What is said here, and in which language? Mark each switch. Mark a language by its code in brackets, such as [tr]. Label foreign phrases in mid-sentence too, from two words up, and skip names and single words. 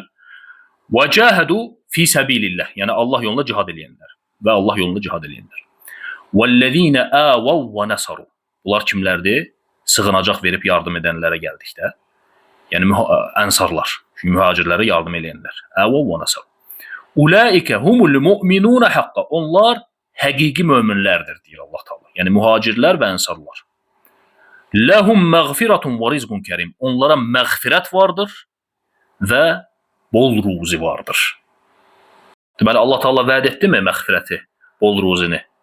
[ar] وجاهدوا في سبيل الله, [az] yəni Allah yolunda cihad eləyənlər və Allah yolunda cihad eləyənlər. [ar] والذين آووا ونصروا. [az] Bunlar kimlərdir? Sığınacaq verib yardım edənlərə gəldikdə. Yəni ənsarlar, mühacirlərə yardım eləyənlər. [ar] آووا ونصروا. أولئك هم المؤمنون حقا. [az] Onlar həqiqi möminlərdir deyir Allah Teala. Yəni mühacirlər və ənsarlar. [ar] لهم مغفرة ورزق كريم. [az] Onlara məğfirət vardır və bol ruzi vardır. Deməli Allah Teala vəd etdimi məğfirəti, bol ruzini?